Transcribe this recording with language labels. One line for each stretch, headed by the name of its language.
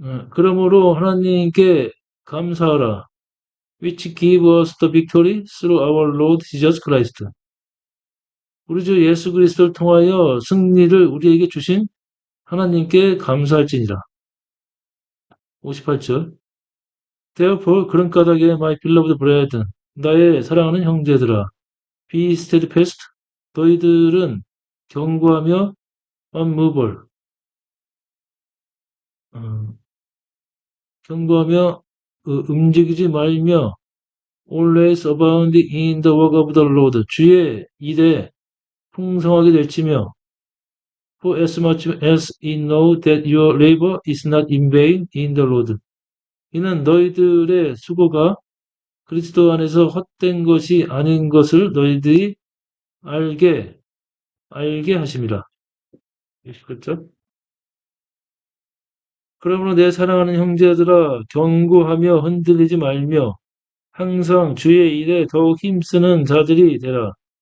Korean: 그러므로 하나님께 감사하라.
English: Which give us the victory through our Lord Jesus Christ.
Korean: 우리 주 예수 그리스도를 통하여 승리를 우리에게 주신 하나님께 감사할지니라. 58절.
English: Therefore,
Korean: 그런 까닭에
English: my beloved brethren,
Korean: 나의 사랑하는 형제들아,
English: be steadfast,
Korean: 너희들은 견고하며
English: unmovable,
Korean: 견고하며 움직이지 말며
English: always abound in the work of the Lord,
Korean: 주의 일에 풍성하게 될지며
English: for as much as ye know that your labor is not in vain in the Lord.
Korean: 이는 너희들의 수고가 그리스도 안에서 헛된 것이 아닌 것을 너희들이 알게 하심이라. 20글자. 그러므로 내 사랑하는 형제들아 경고하며 흔들리지 말며 항상 주의 일에 더욱 힘쓰는 자들이 되라.